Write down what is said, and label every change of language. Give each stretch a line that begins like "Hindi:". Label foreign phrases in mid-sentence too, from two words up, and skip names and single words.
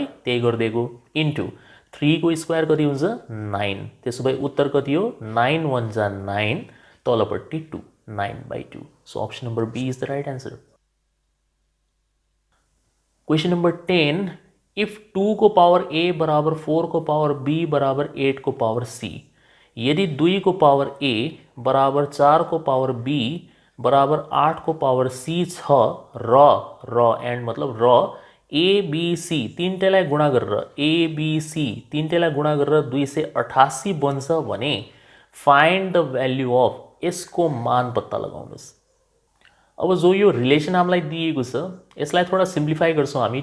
Nepali: त्यही गरिदिएको, इन्टु 3 को स्क्वायर कति हुन्छ, 9। त्यसो भए उत्तर कति हो, 9 1 जा 9, तलपट्टि 2, 9/2।
English: so option number B is the right answer. question number
Nepali: 10, इफ 2 को पावर a बराबर 4 को पावर b बराबर 8 को पावर c, यदि 2 को पावर a बराबर 4 को पावर b बराबर 8 को पावर c छ र एन्ड मतलब र a b c तीनटैलाई गुणा गरेर a b c तीनटैलाई गुणा गरेर 288 बन्छ भने
English: find the value of
Nepali: यसको मान पत्ता लगाउनुहोस्। अब जो यो रिलेसन हामीलाई दिएको छ, यसलाई थोड़ा सिम्प्लिफाई गर्छौँ हामी।